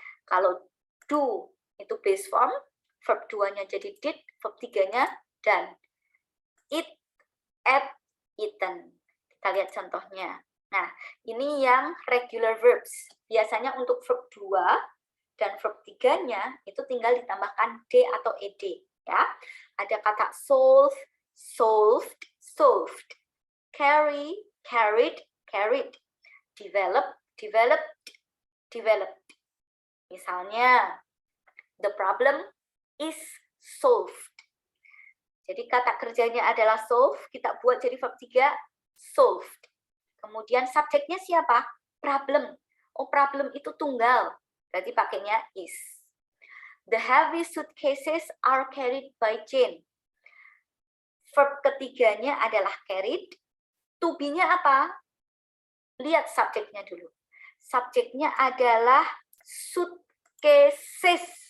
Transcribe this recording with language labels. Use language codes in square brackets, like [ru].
[id] Kalau do itu base form, verb 2-nya jadi did, verb 3-nya done. [en] Eat, ate, eaten. [id] Kita lihat contohnya. Nah, ini yang regular verbs. Biasanya untuk verb 2 dan verb 3-nya itu tinggal ditambahkan d atau ed. Ya. Ada kata solve, solved, solved. [en] Carry, carried, carried. Develop, developed, developed. [id] Misalnya, [en] the problem is solved. [id] Jadi kata kerjanya adalah solve, kita buat jadi verb 3, solved. Kemudian subjeknya siapa? Problem. Oh, problem itu tunggal. Berarti pakainya is. [en] The heavy suitcases are carried by Jane. [id] Verb ketiganya adalah carried. To be-nya apa? Lihat subjeknya dulu. Subjeknya adalah suitcases.